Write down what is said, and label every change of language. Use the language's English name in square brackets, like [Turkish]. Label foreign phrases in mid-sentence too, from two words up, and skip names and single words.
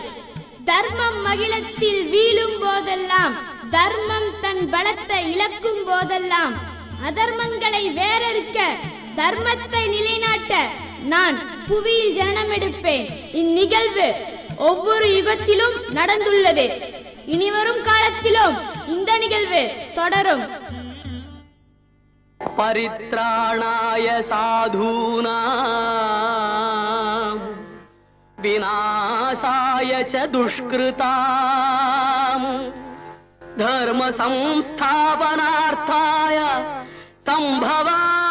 [Tamil] தர்மம் மகிழத்தில் வீழும் போதெல்லாம், தர்மம் தன் பலத்தை இழக்கும் போதெல்லாம், அதர்மங்களை வேறறுக்க, தர்மத்தை நிலைநாட்ட நான் புவியில் ஜனனம் எடுப்பேன். இந்நிகழ்வு ஒவ்வொரு யுகத்திலும் நடந்துள்ளது. இனிவரும் காலத்திலும் இந்த நிகழ்வு தொடரும். [Sanskrit] परित्राणाय साधूनां विनाशाय च दुष्कृतां धर्म संस्थापनार्थाय संभवा